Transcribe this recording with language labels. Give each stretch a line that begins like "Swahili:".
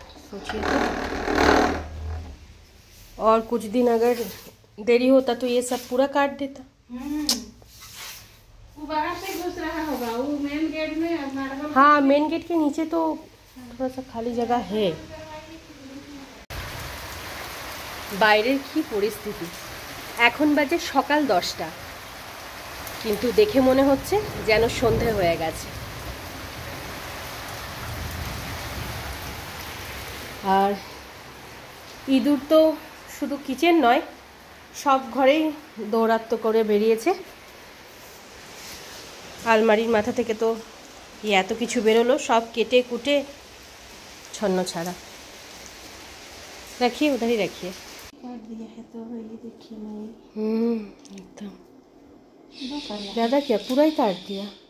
Hindi: सोचिए तो और कुछ दिन अगर देरी होता तो ये सब पूरा काट देता। वो बाहर से घुस रहा होगा, वो मेन गेट में मार्बल। हाँ, मेन गेट के नीचे तो थोड़ा सा खाली जगह है।
Bangla: বাইরের কি পরিস্থিতি, এখন বাজে সকাল 10টা, কিন্তু দেখে মনে হচ্ছে যেন সন্ধে হয়ে গেছে। আর ইঁদুর তো শুধু কিচেন নয়, সব ঘরেই দৌরাত্ম্য করে বেরিয়েছে। আলমারির মাথা থেকে তো এত কিছু বেরোলো, সব কেটে কুটে ছন্ন ছাড়া।
Hindi: রাখিয়ে উধারই রাখিয়ে काट दिया है तो ये देखिए नहीं एकदम ज़्यादा क्या, पूरा ही काट दिया।